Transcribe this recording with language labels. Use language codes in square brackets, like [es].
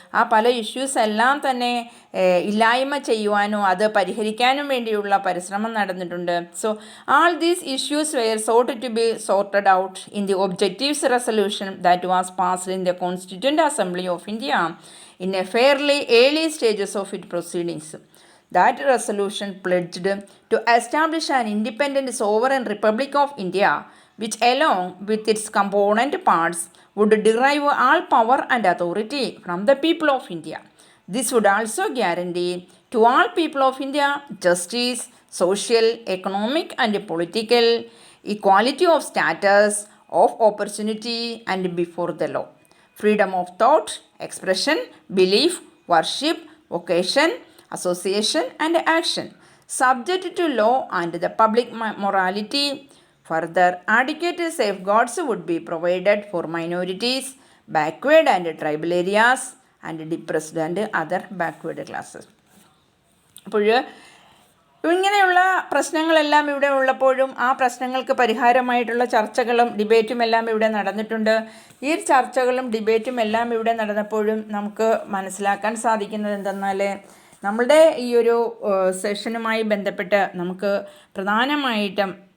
[ml] ആ പല ഇഷ്യൂസ് എല്ലാം തന്നെ ഇല്ലായ്മ ചെയ്യുവാനും അത് പരിഹരിക്കാനും വേണ്ടിയുള്ള പരിശ്രമം നടന്നിട്ടുണ്ട്. [en] So all these issues were sought to be sorted out in the objectives resolution that was passed in the constituent assembly of India in a fairly early stages of it proceedings. That resolution pledged to establish an independent sovereign republic of India, which along with its component parts would derive all power and authority from the people of India. This would also guarantee to all people of India justice, social, economic and political equality of status, of opportunity and before the law, freedom of thought, expression, belief, worship, vocation, association and action, subject to law and the public morality. Further, adequate safeguards would be provided for minorities, backward and tribal areas, and depressed and other backward classes. [ml] അപ്പോൾ ഇങ്ങനെയുള്ള പ്രശ്നങ്ങളെല്ലാം ഇവിടെ ഉള്ളപ്പോഴും ആ പ്രശ്നങ്ങൾക്ക് പരിഹാരമായിട്ടുള്ള ചർച്ചകളും ഡിബേറ്റും എല്ലാം ഇവിടെ നടന്നിട്ടുണ്ട്. ഈ ചർച്ചകളും ഡിബേറ്റും എല്ലാം ഇവിടെ നടന്നപ്പോഴും നമുക്ക് മനസ്സിലാക്കാൻ സാധിക്കുന്നത് എന്തെന്നാൽ നമ്മളുടെ ഈ ഒരു സെഷനുമായി ബന്ധപ്പെട്ട് നമുക്ക് പ്രധാനമായിട്ടും